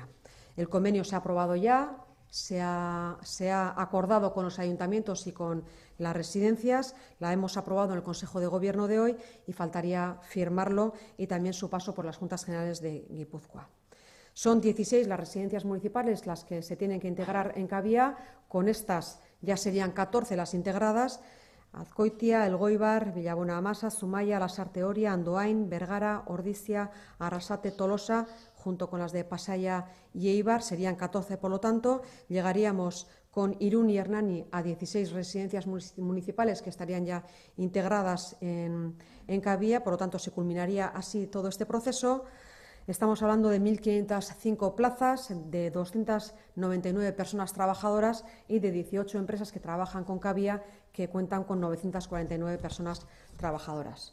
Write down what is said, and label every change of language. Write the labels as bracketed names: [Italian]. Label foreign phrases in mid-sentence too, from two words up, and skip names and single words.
[Spanish] El convenio se ha aprobado ya, se ha acordado con los ayuntamientos y con las residencias, la hemos aprobado en el Consejo de Gobierno de hoy y faltaría firmarlo y también su paso por las Juntas Generales de Guipúzcoa. Son 16 las residencias municipales las que se tienen que integrar en Cavia. Con estas ya serían 14 las integradas: Azkoitia, Elgoibar, Villabona Amasa, Zumaia, Lasarte Oria, Andoain, Bergara, Ordizia, Arrasate, Tolosa, junto con las de Pasaia y Eibar, serían 14. Por lo tanto, llegaríamos con Irún y Hernani a 16 residencias municipales que estarían ya integradas en Cavia. Por lo tanto, se culminaría así todo este proceso. Estamos hablando de 1.505 plazas, de 299 personas trabajadoras y de 18 empresas que trabajan con Cavia, que cuentan con 949 personas trabajadoras.